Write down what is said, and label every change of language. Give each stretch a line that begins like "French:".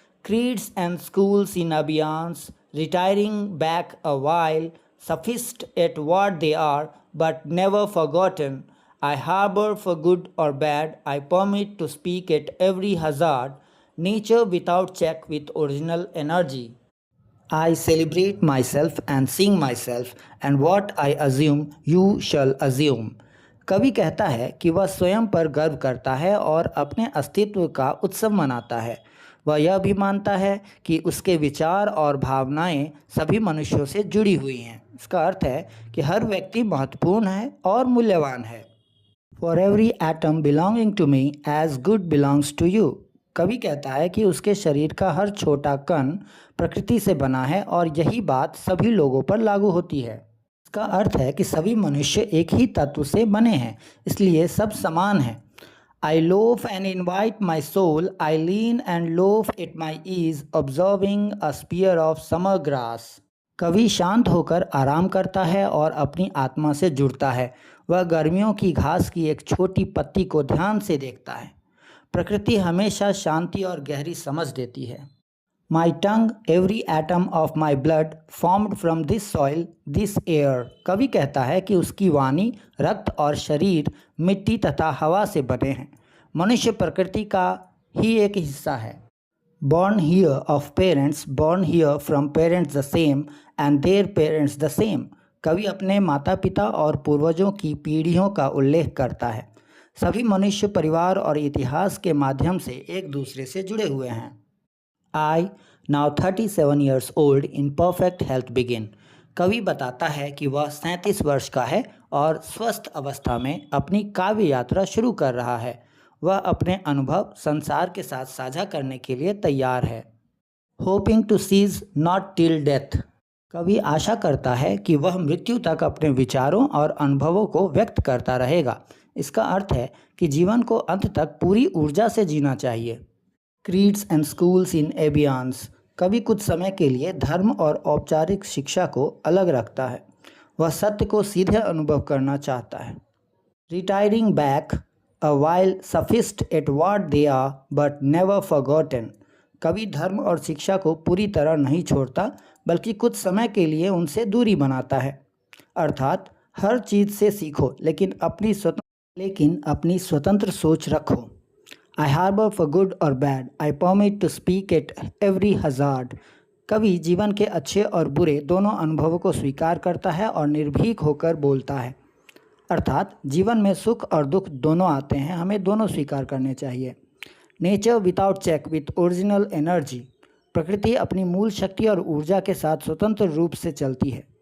English: Creeds and schools in abeyance, retiring back a while, sufficed at what they are, but never forgotten. I harbor for good or bad, I permit to speak at every hazard, nature without check with original energy. I celebrate myself and sing myself and what I assume you shall assume.
Hindi: कवि कहता है कि वह स्वयं पर गर्व करता है और अपने अस्तित्व का उत्सव मनाता है। वह यह भी मानता है कि उसके विचार और भावनाएं सभी मनुष्यों से जुड़ी हुई हैं। इसका अर्थ है कि हर व्यक्ति महत्वपूर्ण है और मूल्यवान है।
English: For every atom belonging to me as good belongs to you.
Hindi: कवि कहता है कि उसके शरीर का हर छोटा कण प्रकृति से बना है और यही बात सभी लोगों पर लागू होती है। इसका अर्थ है कि सभी मनुष्य एक ही तत्व से बने हैं, इसलिए सब समान हैं।
English: I loaf and invite my soul, I lean and loaf at my ease, observing a spear of summer grass.
Hindi: कवि शांत होकर आराम करता है और अपनी आत्मा से जुड़ता है। वह गर्मियों की घास की एक छोटी पत्ती को ध्यान से देखता है। प्रकृति हमेशा शांति और गहरी समझ देती है।
English: My tongue, every atom of my blood, formed from this soil, this air.
Hindi: कवि कहता है कि उसकी वाणी, रक्त और शरीर मिट्टी तथा हवा से बने हैं। मनुष्य प्रकृति का ही एक हिस्सा है।
English: Born here of parents, born here from parents the same, and their parents the same.
Hindi: कवि अपने माता पिता और पूर्वजों की पीढ़ियों का उल्लेख करता है। सभी मनुष्य परिवार और इतिहास के माध्यम से एक दूसरे से जुड़े हुए हैं।
English: I, now 37 years old, in perfect health begin.
Hindi: कवि बताता है कि वह 37 वर्ष का है और स्वस्थ अवस्था में अपनी काव्य यात्रा शुरू कर रहा है। वह अपने अनुभव संसार के साथ साझा करने के लिए तैयार है।
English: Hoping to cease not till death.
Hindi: कवि आशा करता है कि वह मृत्यु तक अपने विचारों और अनुभवों को व्यक्त करता रहेगा। इसका अर्थ है कि जीवन को अंत तक पूरी ऊर्जा से जीना चाहिए।
English: Creeds and schools in abeyance.
Hindi: कवि कुछ समय के लिए धर्म और औपचारिक शिक्षा को अलग रखता है। वह सत्य को सीधे अनुभव करना चाहता है।
English: Retiring back a while sophist at what they are but never forgotten.
Hindi: कवि धर्म और शिक्षा को पूरी तरह नहीं छोड़ता, बल्कि कुछ समय के लिए उनसे दूरी बनाता है। अर्थात हर चीज़ से सीखो, लेकिन अपनी स्वतंत्र सोच रखो।
English: I harbor for good or bad, I permit to speak at every hazard.
Hindi: कवि जीवन के अच्छे और बुरे दोनों अनुभवों को स्वीकार करता है और निर्भीक होकर बोलता है। अर्थात जीवन में सुख और दुख दोनों आते हैं, हमें दोनों स्वीकार करने चाहिए।
English: Nature without check with original energy.
Hindi: प्रकृति अपनी मूल शक्ति और ऊर्जा के साथ स्वतंत्र रूप से चलती है।